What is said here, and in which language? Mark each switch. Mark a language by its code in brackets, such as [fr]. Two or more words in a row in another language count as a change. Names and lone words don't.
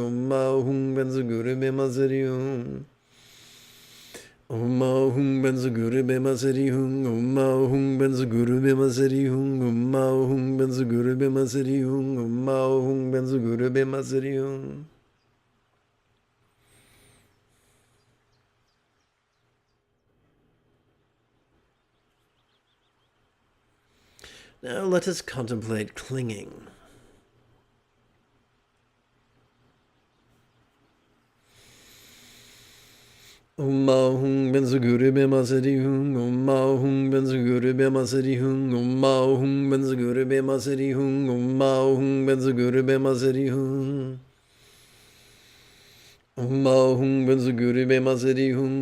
[sa] Om Mao Hung Ben Zaguru Be Masari Hung. Om Mao Hung Ben Zaguru Be Masari Hung. Om Mao Hung Ben Zaguru Be Masari Hung. Om Mao Hung Ben Zaguru Be Masari Hung. Om Mao Hung Ben Zaguru Be Masari Hung. [en] Now let us contemplate clinging. [sa] Om Mao Hung Ben Zaguru Be Masari Hung. Om Mao Hung Ben Zaguru Be Masari Hung. Om Mao Hung Ben Zaguru Be Masari Hung. Om Mao Hung Ben Zaguru Be Masari Hung. Om Mao Hung Ben Zaguru Be Masari Hung.